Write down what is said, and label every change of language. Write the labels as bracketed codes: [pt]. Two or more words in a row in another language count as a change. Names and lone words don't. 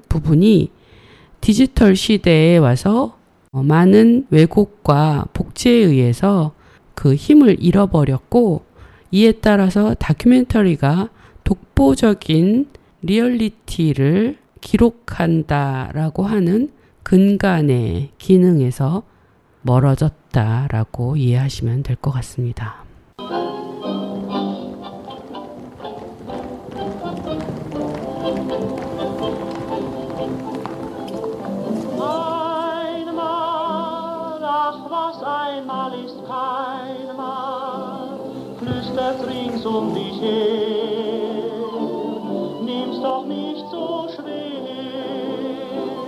[ko] 부분이 디지털 시대에 와서 많은 왜곡과 복제에 의해서 그 힘을 잃어버렸고, 이에 따라서 다큐멘터리가 독보적인 리얼리티를 기록한다라고 하는 근간의 기능에서 멀어졌다라고 이해하시면 될 것 같습니다. [de] Einmal, ach was einmal ist kein Mal, flüstert rings dich her, nimm's doch nicht so schwer.